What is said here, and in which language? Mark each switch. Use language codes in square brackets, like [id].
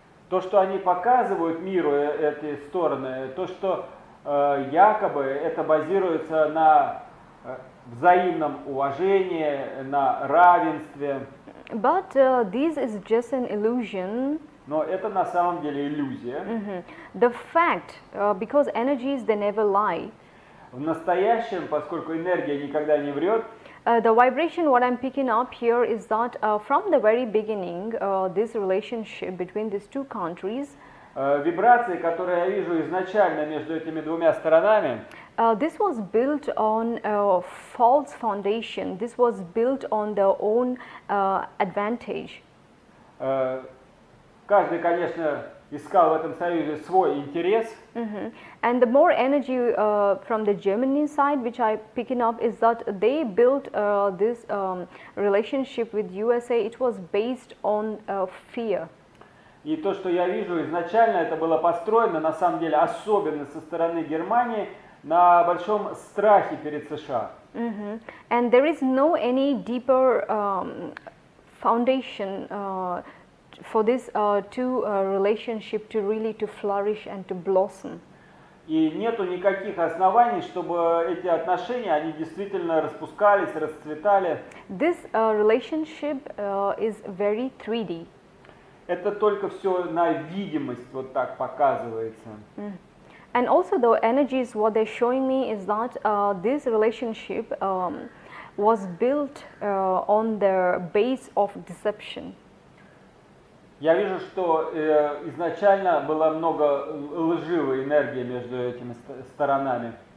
[ru] То, что они показывают миру, эти стороны, то, что якобы это базируется на взаимном уважении, на равенстве. [en] But this is just an illusion. [ru] Но это на самом деле иллюзия. [en] The fact, because energies they never lie. [ru] В настоящем, поскольку энергия никогда не врет, [en] the vibration what I'm picking up here is that from the very beginning, this relationship between these two countries, [ru] вибрации, которые я вижу изначально между этими двумя сторонами, [en] this was built on a false foundation. This was built on their own advantage. [ru] Каждый, конечно, искал в этом союзе свой интерес. [en] And the more energy from the Germany side, which I picking up, is that they built this relationship with USA. It was based on fear. [ru] И то, что я вижу изначально, это было построено, на самом деле, особенно со стороны Германии, на большом страхе перед США. [en] And there is no any deeper foundation for this two relationship to really to flourish and to blossom. [ru] И нету никаких оснований, чтобы эти отношения, они действительно распускались, расцветали. [en] This relationship is very 3D. [ru] Это только все на видимость вот так показывается. [en] And also the energies, what they're showing me is that this relationship was built on the base of deception. [ru] Я вижу, что изначально было много лживой энергии между этими сторонами.